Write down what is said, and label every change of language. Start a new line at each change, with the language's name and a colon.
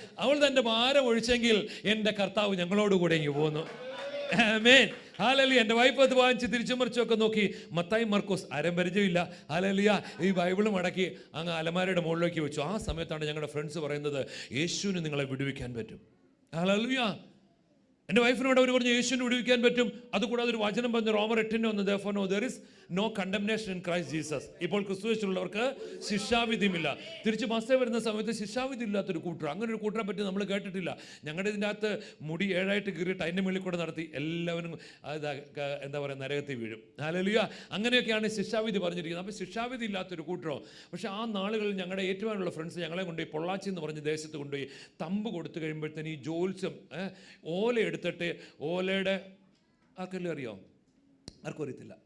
Malayalam: അവൾ തൻ്റെ ഭാരം ഒഴിച്ചെങ്കിൽ എൻ്റെ കർത്താവ് ഞങ്ങളോടുകൂടെ ഇങ്ങ് പോന്നു. ആമേൻ. ഹല്ലേലൂയ. എൻ്റെ വൈഫ് അത് വാങ്ങിച്ച് തിരിച്ചു മറിച്ചൊക്കെ നോക്കി, മത്തായി മർക്കോസ് ആരും പരിചയമില്ല. ഹല്ലേലൂയ. ഈ ബൈബിളും മടക്കി അങ്ങ് അലമാരയുടെ മുകളിലേക്ക് വെച്ചു. ആ സമയത്താണ് ഞങ്ങളുടെ ഫ്രണ്ട്സ് പറയുന്നത്, യേശുവിന് നിങ്ങളെ വിടുവിക്കാൻ പറ്റും. ഹല്ലേലൂയ. എൻ്റെ വൈഫിനോട് അവർ പറഞ്ഞു യേശുവിനെ വിടുവിക്കാൻ പറ്റും. അതുകൂടാതെ ഒരു വചനം പറഞ്ഞു റോമർ 8:1,
English: therefore no there is no condemnation in Christ Jesus.
Malayalam: ഇപ്പോൾ ക്രിസ്തുവിലുള്ളവർക്ക് ശിക്ഷാവിധിയുമില്ല. തിരിച്ച് മസ്തേ വരുന്ന സമയത്ത് ശിക്ഷാവിധി ഇല്ലാത്തൊരു കൂട്ടർ, അങ്ങനെ ഒരു കൂട്ടറെ പറ്റി നമ്മൾ കേട്ടിട്ടില്ല. ഞങ്ങളുടെ ഇതിൻ്റെ അകത്ത് മുടി 7 കീറിയിട്ട് അതിൻ്റെ മുകളിൽ കൂടെ നടത്തി എല്ലാവരും എന്താ പറയുക നരകത്തിൽ വീഴും. ഹല്ലേലൂയ. അങ്ങനെയൊക്കെയാണ് ശിക്ഷാവിധി പറഞ്ഞിരിക്കുന്നത്. അപ്പോൾ ശിക്ഷാവിധി ഇല്ലാത്തൊരു കൂട്ടരോ. പക്ഷേ ആ നാളുകളിൽ ഞങ്ങളുടെ ഏറ്റുവാനുള്ള ഫ്രണ്ട്സ് ഞങ്ങളെ കൊണ്ടുപോയി പൊള്ളാച്ചി എന്ന് പറഞ്ഞ ദേശത്ത് കൊണ്ടുപോയി തമ്പ് കൊടുത്തു കഴിയുമ്പോഴത്തേന് ഈ ജോത്സ്യം ഓല എടുത്തിട്ട് ഓലയുടെ ആർക്കെല്ലാം അറിയോ? ആർക്കും അറിയത്തില്ല.